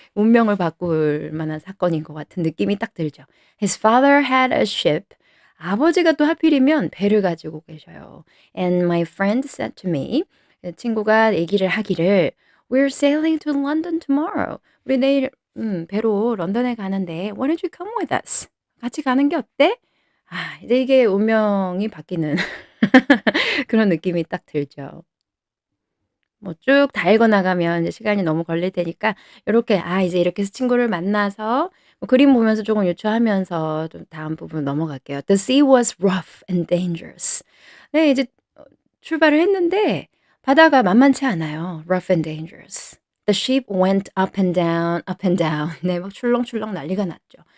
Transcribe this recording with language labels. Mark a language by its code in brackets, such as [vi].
[ko] 운명을 바꿀 만한 사건인 것 같은 느낌이 딱 들죠. [en] His father had a ship. [ko] 아버지가 또 하필이면 배를 가지고 계셔요. [en] And my friend said to me. [ko] 친구가 얘기를 하기를 [en] "We're sailing to London tomorrow." [ko] 우리 내일 배로 런던에 가는데 [en] "Why don't you come with us?" [ko] 같이 가는 게 어때? 이제 이게 운명이 바뀌는 그런 느낌이 딱 들죠. 뭐 쭉 다 읽어 나가면 이제 시간이 너무 걸릴 테니까 요렇게 이제 이렇게 해서 친구를 만나서 뭐 그림 보면서 쪼금 유추하면서 좀 다음 부분 넘어갈게요. [en] "The sea was rough and dangerous." [ko] 네 이제 출발을 했는데 바다가 만만치 않아요. [en] rough and dangerous. The ship went up and down. [ko] 네 막 출렁출렁 난리가 났죠.